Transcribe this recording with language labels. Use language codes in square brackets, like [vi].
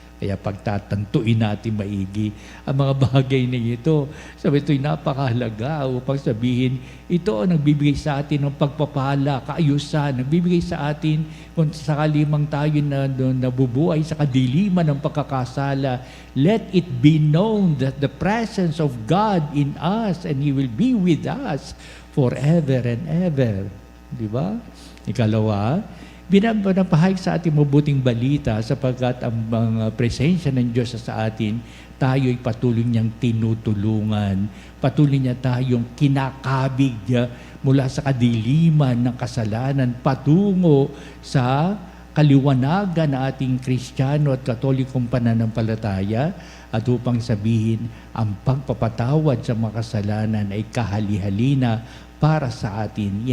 [tl] Kaya pagtatantuin natin maigi ang mga bagay na ito. Sabi ito'y napakahalaga upang sabihin, ito ang nagbibigay sa atin ng pagpapala, kaayusan, nagbibigay sa atin kung sakali mang tayo na nabubuhay sa kadiliman ng pagkakasala. [en] Let it be known that the presence of God in us and He will be with us forever and ever. [tl] Di ba? Ikalawa, binapahayag sa ating mabuting balita sapagkat ang mga presensya ng Diyos sa atin, tayo ay patuloy niyang tinutulungan. Patuloy niya tayong kinakabig mula sa kadiliman ng kasalanan patungo sa kaliwanagan ng ating Kristiyano at Katolikong pananampalataya, at upang sabihin ang pagpapatawad sa mga kasalanan ay kahali-halina para sa atin.